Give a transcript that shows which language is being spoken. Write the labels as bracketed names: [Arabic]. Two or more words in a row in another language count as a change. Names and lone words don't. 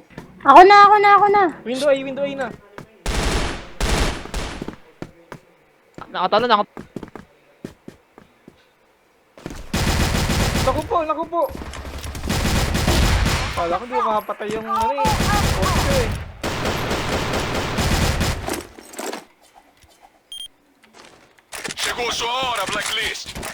[Filipino] Ako na. Window A na. Nakatalo na ako. Naku po. Kala ko di ko makapatay yung poste eh. [Portuguese] Chegou sua hora, Blacklist.